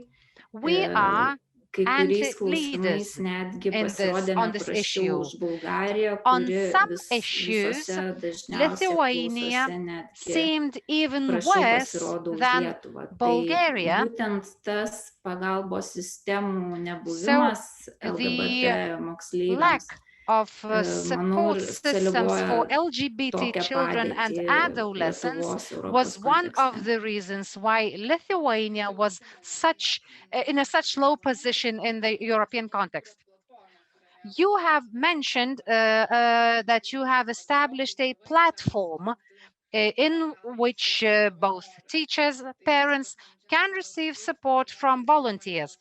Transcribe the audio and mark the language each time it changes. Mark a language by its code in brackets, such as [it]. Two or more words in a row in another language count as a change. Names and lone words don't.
[lt] Kai kuriais klausimais netgi pasirodėme prasčiau už Bulgariją, kuri visose dažniausiai apklausose netgi prasčiau pasirodo už Lietuvą. Tai būtent tas pagalbos sistemų nebuvimas LGBT moksleiviams [en] of support systems for LGBT children and adolescents was one of the reasons why Lithuania was in such low position in the European context. You have mentioned that you have established a platform in which both teachers, parents can receive support from volunteers.